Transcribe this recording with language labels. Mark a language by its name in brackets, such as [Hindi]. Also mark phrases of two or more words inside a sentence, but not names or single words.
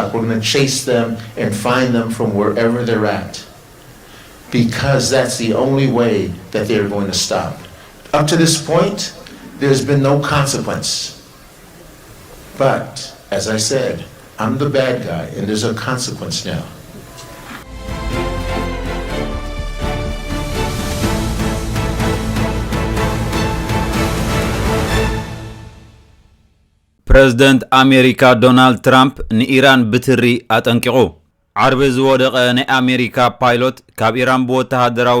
[English] We're going to chase them and find them from wherever they're at, because that's the only way that they're going to stop. Up to this point, there's been no consequence. But, as I said, I'm the bad guy, and there's a consequence now. [Tigrinya] ፕሬዝደንት አሜሪካ ዶናልድ ትራምፕ ንኢራን ብትሪ አጠንቂቑ። ዓርቢ ዝወደቐ ናይ አሜሪካ ፓይሎት ካብ ኢራን ብወተሃደራዊ